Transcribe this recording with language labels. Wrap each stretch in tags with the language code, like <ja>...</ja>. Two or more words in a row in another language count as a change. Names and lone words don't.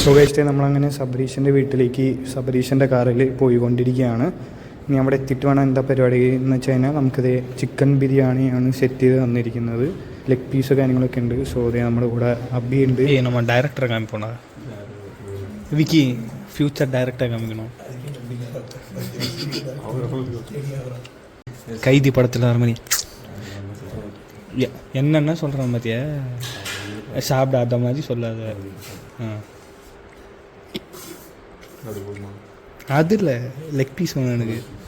<en>so guys</en> <ml>നമ്മളങ്ങനെ സബരീഷിൻ്റെ വീട്ടിലേക്ക് സബരീഷിൻ്റെ കാറിൽ പോയിക്കൊണ്ടിരിക്കുകയാണ്. ഇനി അവിടെ എത്തിയിട്ട് വേണം എന്താ പരിപാടി എന്ന് വെച്ച് കഴിഞ്ഞാൽ നമുക്കിത് ചിക്കൻ ബിരിയാണിയാണ് സെറ്റ് ചെയ്ത് തന്നിരിക്കുന്നത്.</ml> <en>leg piece</en> <ml>കാര്യങ്ങളൊക്കെ ഉണ്ട്. സോ അതേ നമ്മുടെ കൂടെ അബി ഉണ്ട്. നമ്മൾ ഡയറക്ടറെ കാണിക്കണ വിക്കി</ml> <en>future director</en> <ml>കാണിക്കണോ?</ml> <ta>கைதி படத்தில் வர மாதிரி என்னென்ன சொல்கிறேன் பார்த்தியா, சாப்பிடாத மாதிரி சொல்லாத. அது இல்லை,</ta> <en>leg piece</en> <ta>வேணும் எனக்கு.</ta>